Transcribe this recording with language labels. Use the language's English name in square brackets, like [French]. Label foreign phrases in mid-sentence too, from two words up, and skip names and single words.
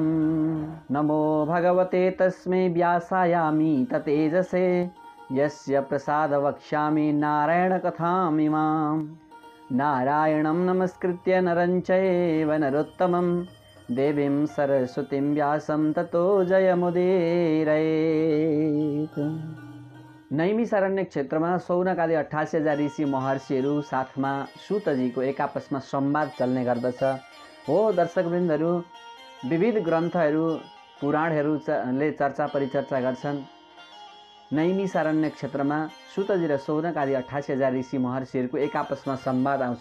[Sanskrit] नमो भगवते तस्मै व्यासायामि ततेजसे यस्य प्रसाद वक्ष्यामि नारायणकथामिमां। नारायणं नमस्कृत्य नरं चैव नरोत्तमं देवीं सरस्वतीं व्यासं ततो जयमुदीरयेत्। [Nepali] नैमिषारण्य क्षेत्रमा शौनकादि 88,000 ऋषि महर्षिहरू साथमा सूतजीको एक आपसमा संवाद चल्ने गर्दछ। हो दर्शकवृन्दहरू, विविध ग्रन्थहरू पुराणहरूले चर्चा परिचर्चा गर्छन्। नैमिषारण्य क्षेत्रमा सूतजी र शौनक आदि 88,000 ऋषि महर्षिहरूको एक आपसमा संवाद आउँछ।